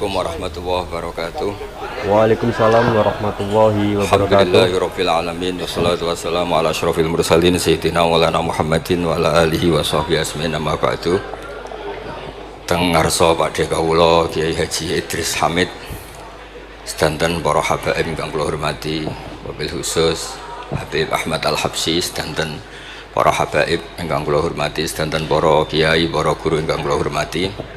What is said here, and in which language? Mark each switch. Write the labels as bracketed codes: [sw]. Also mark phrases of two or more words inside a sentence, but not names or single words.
[ar] السلام عليكم ورحمة الله وبركاته. وعليكم السلام ورحمة الله وبركاته. الحمد لله رب العالمين والصلاة والسلام على أشرف المرسلين سيدنا ومولانا محمد وعلى آله وصحبه أجمعين أما بعد. [jv] Teng ngarsa Pakde kawula Kiai Haji Idris Hamid sedanten para habaib ingkang kula hormati, [ar] وبالخصوص [jv] Habib Ahmad Al-Habsyi sedanten para habaib ingkang kula hormati, sedanten para kiai, para guru ingkang kula hormati.